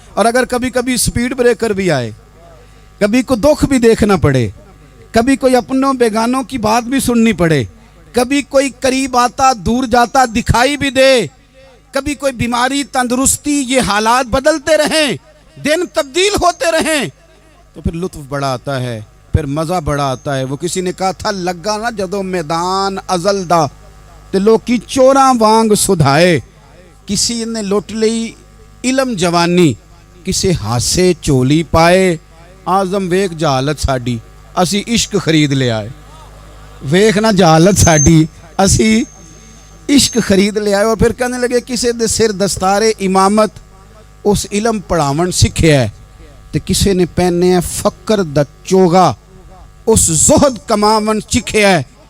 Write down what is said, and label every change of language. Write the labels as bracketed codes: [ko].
[ur] اور اگر کبھی کبھی سپیڈ بریکر بھی آئے, کبھی کوئی دکھ بھی دیکھنا پڑے, کبھی کوئی اپنوں بیگانوں کی بات بھی سننی پڑے, کبھی کوئی قریب آتا دور جاتا دکھائی بھی دے, کبھی کوئی بیماری تندرستی, یہ حالات بدلتے رہیں, دن تبدیل ہوتے رہیں, تو پھر لطف بڑا آتا ہے, پھر مزہ بڑا آتا ہے. وہ کسی نے کہا تھا [pa] لگا نا جدوں میدان ازل دا تے لوکی چوراں وانگ سدھائے. کسی نے لٹ لئی علم جوانی, کسے ہاسے چولی پائے. آزم ویکھ جہالت ساڈی اسی عشق خرید لے آئے. ویکھ نا جہالت ساڈی اسی عشق خرید لے آئے. [ur] اور پھر کہنے لگے [pa] کسے دے سر دستار امامت اس علم پڑھاون سکھیا ہے, تے کسے نے پہنے ہے فقر دا چوگا اس زہد کماون سکھیا ہے.